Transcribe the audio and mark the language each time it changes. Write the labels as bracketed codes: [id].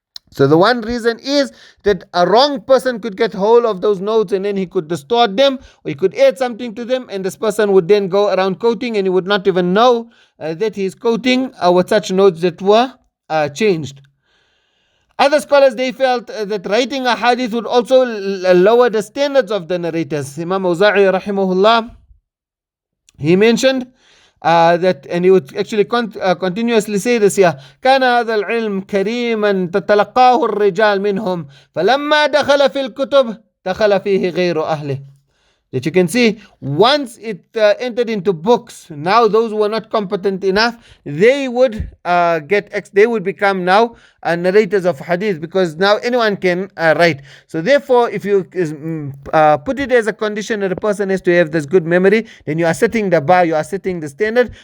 [en] So the one reason is that a wrong person could get hold of those notes and then he could distort them, or he could add something to them, and this person would then go around quoting and he would not even know that he is quoting with such notes that were changed. Other scholars, they felt that writing a hadith would also lower the standards of the narrators. Imam Awza'i rahimahullah, he mentioned that, and he would actually continuously say this here, [ar] كان هذا العلم كريما تتلقاه الرجال منهم فلما دخل في الكتب دخل فيه غير أهله. [en] That you can see, once it entered into books, now those who were not competent enough, they would they would become now narrators of hadith, because now anyone can write. So therefore, if you put it as a condition that a person has to have this good memory, then you are setting the bar, you are setting the standard.